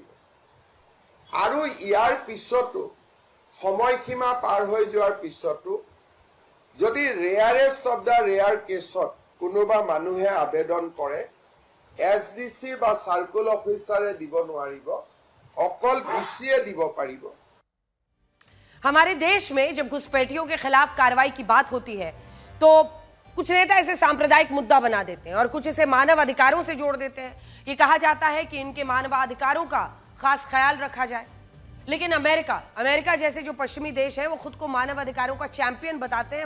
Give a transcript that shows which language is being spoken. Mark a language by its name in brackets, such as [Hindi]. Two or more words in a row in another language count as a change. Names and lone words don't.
[Assamese] আৰু ইয়াৰ পিছতো সময়সীমা পাৰ হৈ যোৱাৰ পিছতো যদি [English] rarest of the rare [Assamese] কেছত কোনোবা মানুহে আবেদন কৰে, এছডিচি বা [English] circle officer [Assamese] দিব নোৱাৰিব, অকল বিচিয়ে দিব পাৰিব। [Hindi] हमारे देश में जब घुसपैठियों के खिलाफ कार्रवाई की बात होती है तो कुछ नेता इसे सांप्रदायिक मुद्दा बना देते हैं और कुछ इसे मानव अधिकारों से जोड़ देते हैं। ये कहा जाता है कि इनके मानवाधिकारों का खास ख्याल रखा जाए, लेकिन अमेरिका जैसे जो पश्चिमी देश हैं वो खुद को मानव अधिकारों का चैंपियन बताते हैं।